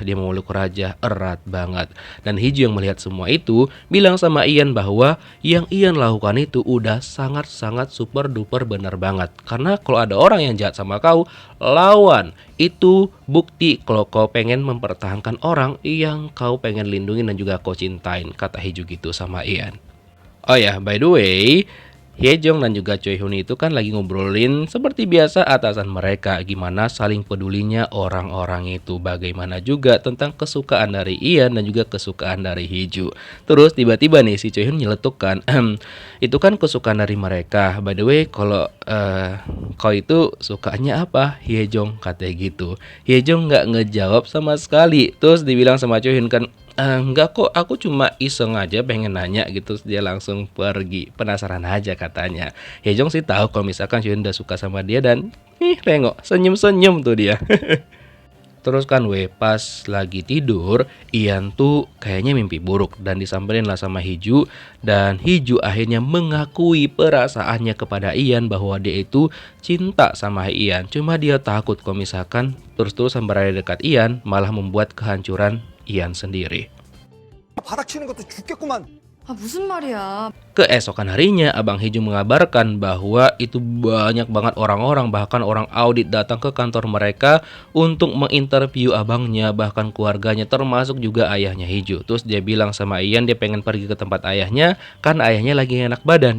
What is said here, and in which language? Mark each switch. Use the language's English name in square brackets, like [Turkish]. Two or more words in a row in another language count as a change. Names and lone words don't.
[Indonesian] Dia memeluk raja erat banget. Dan Hiju yang melihat semua itu bilang sama Ian bahwa yang Ian lakukan itu udah sangat-sangat super duper benar banget. Karena kalau ada orang yang jahat sama kau, lawan. Itu bukti kalau kau pengen mempertahankan orang yang kau pengen lindungi dan juga kau cintain, kata Hiju gitu sama Ian. Oh ya, [English] by the way, [Indonesian] Hyejong dan juga Choi Hun itu kan lagi ngobrolin seperti biasa atasan mereka, gimana saling pedulinya orang-orang itu, bagaimana juga tentang kesukaan dari Ian dan juga kesukaan dari Hiju. Terus tiba-tiba nih si Choi Hun nyeletuk kan, itu kan kesukaan dari mereka. [English] By the way, [Indonesian] kalau kau itu sukanya apa, Hyejong, katanya gitu. Hyejong nggak ngejawab sama sekali. Terus dibilang sama Choi Hun kan, enggak kok, aku cuma iseng aja pengen nanya gitu. Dia langsung pergi, penasaran aja katanya. Hyejong sih tahu kalau misalkan Hyun udah suka sama dia, dan tengok senyum-senyum tuh dia. Terus kan pas lagi tidur, Ian tuh kayaknya mimpi buruk dan disamperin lah sama Hiju. Dan Hiju akhirnya mengakui perasaannya kepada Ian bahwa dia itu cinta sama Ian. Cuma dia takut kalau misalkan terus-terusan berada dekat Ian malah membuat kehancuran Ian sendiri. [Korean] 바닥치는 것도 죽겠구만. 아, 무슨 말이야. [Indonesian] Keesokan harinya, Abang Hiju mengabarkan bahwa itu banyak banget orang-orang, bahkan orang audit datang ke kantor mereka untuk menginterview abangnya, bahkan keluarganya, termasuk juga ayahnya Hiju. Terus dia bilang sama Ian dia pengen pergi ke tempat ayahnya, kan ayahnya lagi enak badan.